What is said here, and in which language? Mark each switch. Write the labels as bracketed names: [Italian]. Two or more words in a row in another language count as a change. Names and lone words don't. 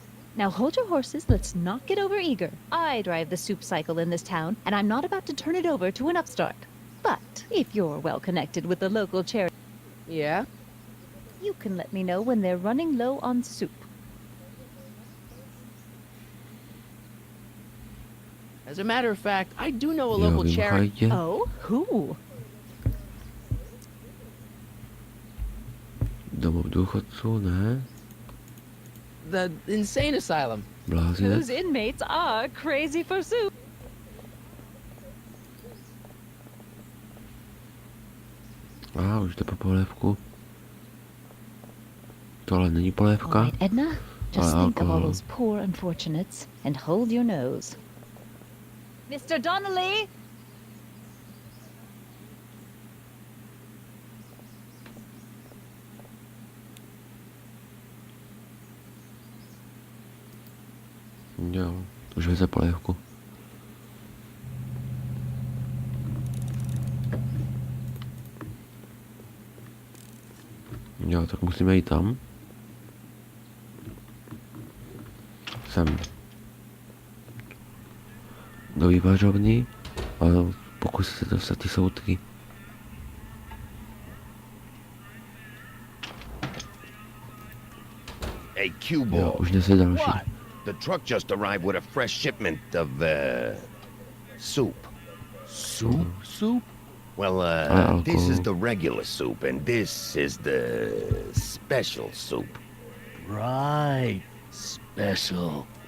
[English] Now hold your horses, let's not get over eager. I drive the soup cycle in this town, and I'm not about to turn it over to an upstart. But if you're well connected with the local charity, Yeah? you can let me know when they're running low on soup. As a matter of fact, I do know a [Czech] Jo, [English] local [Czech] vím, [English] charity. [Czech] Chaitě. [English] Oh, who? [Czech] Domov důchodců, ne? [English] The insane asylum. [Czech] Blázinec. [English] Whose inmates are crazy for soup. [Czech] Už jde po polévku. To ale není polévka. [English] All right, Edna, just [Czech] Ale [English] think of all [Czech] alkohol. [English] those poor unfortunates and hold your nose. Mr. Donnelly! [Czech] Jo, už veze polévku. Jo, tak musíme jít tam. Sem. Do vývařovny a pokusit se dostat ty soudky. [English] Hey, cue [Czech] Jo, [English] ball. [Czech] už nese další. [English] What? The truck just arrived with a fresh shipment of, soup. Soup? Soup? Well, Alcohol. this is the regular soup, and this is the special soup. Right. Special.